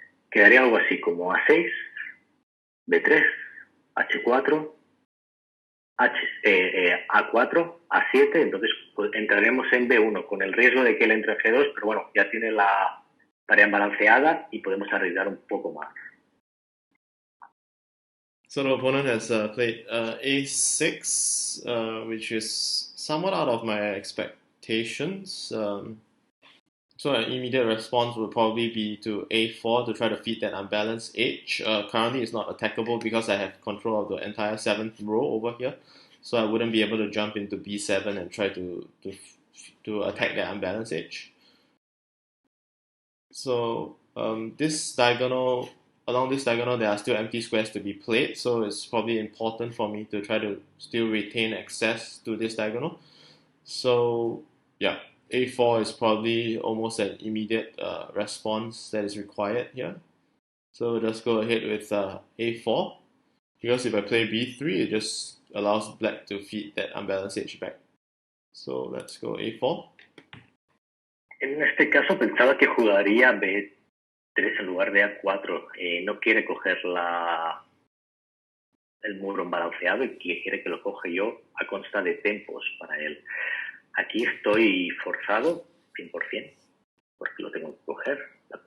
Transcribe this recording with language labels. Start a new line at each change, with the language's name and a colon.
Spanish: Quedaría algo así como A6, B3, H4, A4, A7, entonces pues, entraremos en B1 con el riesgo de que él entre en G2, pero bueno, ya tiene la tarea balanceada y podemos arriesgar un poco más.
English: So the opponent has played a6, which is somewhat out of my expectations. So an immediate response would probably be to a4 to try to feed that unbalanced H. Currently it's not attackable because I have control of the entire 7th row over here. So I wouldn't be able to jump into b7 and try to attack that unbalanced H. So along this diagonal there are still empty squares to be played, so it's probably important for me to try to still retain access to this diagonal. So yeah, a4 is probably almost an immediate response that is required here. So just go ahead with a4, because if I play b3, it just allows black to feed that unbalanced H back. So let's go a4.
Spanish: En este caso pensaba que jugaría B3 en lugar de A4. No quiere coger el muro balanceado y quiere que lo coge yo a consta de tempos para él. Aquí estoy forzado 100%, porque lo tengo que coger. La